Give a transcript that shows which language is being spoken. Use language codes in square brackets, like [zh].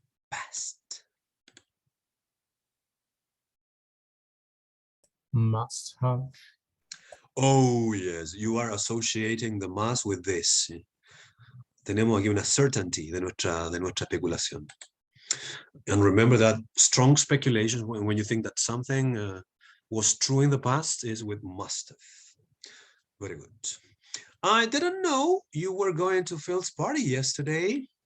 [en] Past. Must have. Oh, yes, you are associating the must with this. [es] Tenemos aquí una certainty de nuestra especulación. [en] And remember that strong speculation, when you think that something was true in the past, is with must have. Very good. I didn't know you were going to Phil's party yesterday.